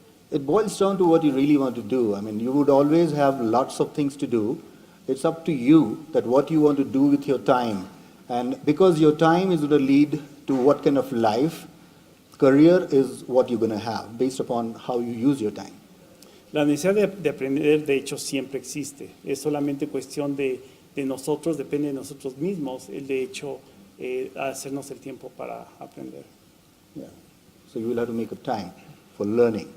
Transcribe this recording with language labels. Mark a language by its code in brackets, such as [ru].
[en] It boils down to what you really want to do. I mean, you would always have lots of things to do. It's up to you that what you want to do with your time. And because your time is going to lead to what kind of life, career is what you're going to have based upon how you use your time. [es] La necesidad de aprender, de hecho, siempre existe. Es solamente cuestión de nosotros, depende de nosotros mismos, el de hecho, hacernos el tiempo para aprender. [en] Yeah. So you will have to make up time for learning.